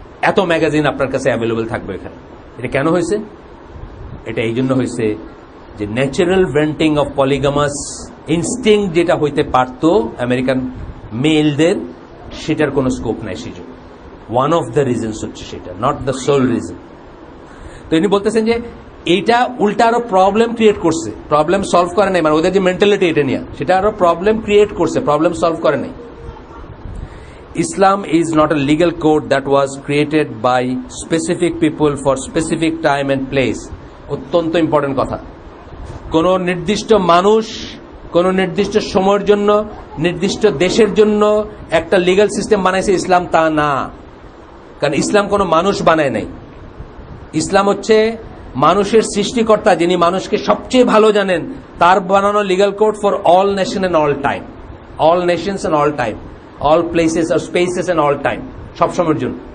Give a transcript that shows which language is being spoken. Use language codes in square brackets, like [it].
[bn] এত ম্যাগাজিন আপনার কাছে অ্যাভেলেবল থাকবে এখানে। এটা কেন হয়েছে? এটা এই জন্য হয়েছে যে [en] natural venting of polygamous instinct [bn] যেটা হইতে পারত আমেরিকান মেলদের, সেটার কোনো স্কোপ নাই সেজন্য। [en] one of the reasons [bn] হচ্ছে সেটা, [en] Not the sole reason. [bn] তো ইনি বলতেছেন যে এইটা উল্টা আরো প্রবলেম ক্রিয়েট করছে, প্রবলেম সলভ করে নাই, মানে ওদের যে মেন্টালিটি এটা নিয়ে, সেটা আরো প্রবলেম ক্রিয়েট করছে, প্রবলেম সলভ করে নাই। [en] Islam is not a legal code that was created by specific people for specific time and place. [bn] অত্যন্ত ইম্পর্টেন্ট কথা। কোন নির্দিষ্ট মানুষ কোন নির্দিষ্ট সময়ের জন্য নির্দিষ্ট দেশের জন্য একটা লিগ্যাল সিস্টেম বানাইছে ইসলাম, তা না। কারণ ইসলাম কোন মানুষ বানায় নাই। ইসলাম হচ্ছে মানুষের সৃষ্টিকর্তা, যিনি মানুষকে সবচেয়ে ভালো জানেন, তার বানানো [en] legal code for all nation and all time, [bn] all Nations and all time, all places আর spaces and all time, সব সময়ের জন্য।